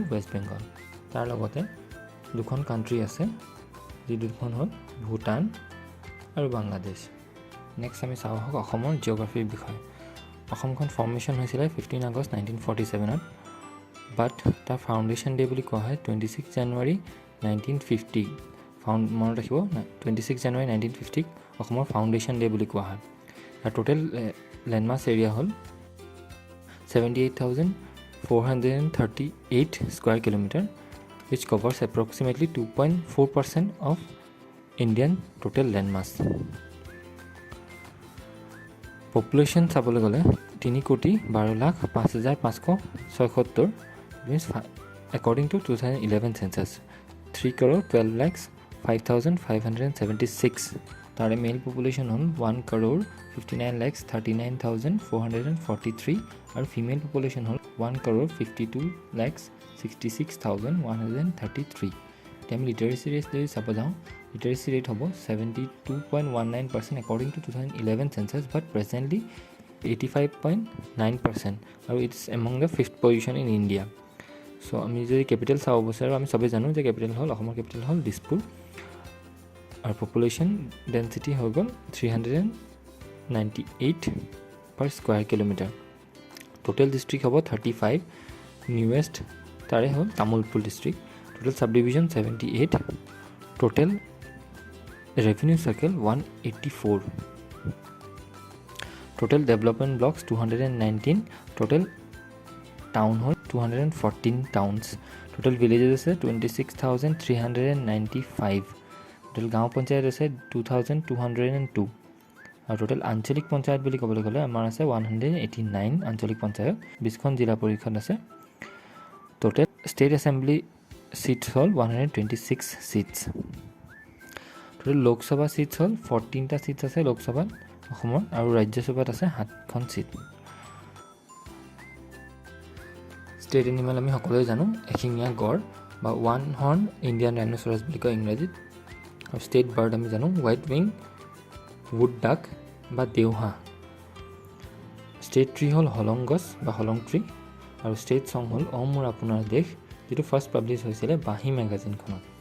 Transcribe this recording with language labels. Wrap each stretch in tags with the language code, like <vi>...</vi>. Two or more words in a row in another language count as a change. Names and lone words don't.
<as>ওয়েষ্ট বেংগল তাৰ লগতে দুখন কান্ট্ৰি আছে যি দুখন হ'ল ভুটান আৰু বাংলাদেশ নেক্সট আমি চাওঁ হক অসমৰ জিওগ্ৰাফিৰ বিষয় অসমখন ফৰ্মেশন হৈছিল 15 আগষ্ট 1947 ত বাট তাৰ</as> <en>foundation day</en> <as>বুলি কোৱা হয় 26 জানুৱাৰী 1950 মনত ৰাখিব 26 জানুৱাৰী 1950 অসমৰ</as> <en>foundation day</en> <as>বুলি কোৱা হয় আৰু</as> <en>total landmass area</en> <as>হ'ল</as> <en>78,438 square kilometer which covers approximately 2.4% of Indian total landmass</en> <as>population চাবলৈ গলে 3,12,05,576</as> <en>means according to 2011 census</en> <as>3,12,05,576 তাৰে</as> <en>male population</en> <as>হ'ল 1,59,39,443 আৰু</as> <en>female population</en> <as>হ'ল 1,52,66,133 তেম</as> <en>literacy rate</en> <as>যদি চাব যাওঁ</as> <en>literacy rate</en> <as>হ'ব 72.19%</as> <en>according to 2011 census but presently 85.9%</en> <as>আৰু</as> <en>it's among the 5th position in India</en> <as>so আমি যদি ক্যাপিটাল চাও বছৰ আমি সবে জানো যে ক্যাপিটাল হ'ল অসমৰ ক্যাপিটাল হ'ল দিছপুৰ আৰু</as> <en>population density</en> <as>হৈ গল</as> <en>398 per square kilometer total district হ'ব 35 newest</en> <as>তাৰে হ'ল</as> <en>তামুলপুৰ district total subdivision 78 total revenue circle 184 total development blocks 219 total town hall 214 towns total villages আছে</en> <as>26,395 total গাঁও পঞ্চায়ত আছে 2,202 আৰু total আঞ্চলিক পঞ্চায়ত বুলি ক'বলৈ গ'লে আমাৰ আছে 189 আঞ্চলিক পঞ্চায়ত 20খন জিলা পৰিষদ আছে</as> <en>total state assembly seats</en> <as>হ'ল 126 seats total লোকসভা seats হ'ল 14টা seats আছে লোকসভাত অসমৰ আৰু ৰাজ্যসভাত আছে 7খন seat state animal আমি সকলোৱে জানো এশিঙীয়া গড় বা</as> <en>one horn Indian rhinoceros</en> <as>বুলি কয় ইংৰাজীত আৰু</as> <en>state bird</en> <as>আমি জানো</as> <en>white wing wood duck</en> <as>বা দেওহা</as> <en>state tree</en> <as>হ'ল হলং গছ বা হলং ট্ৰি আৰু</as> <en>state song</en> <as>হ'ল অ মোৰ আপোনাৰ দেশ যেটো</as> <en>first publish</en> <as>হৈছিল বাহি ম্যাগাজিনখনত</as>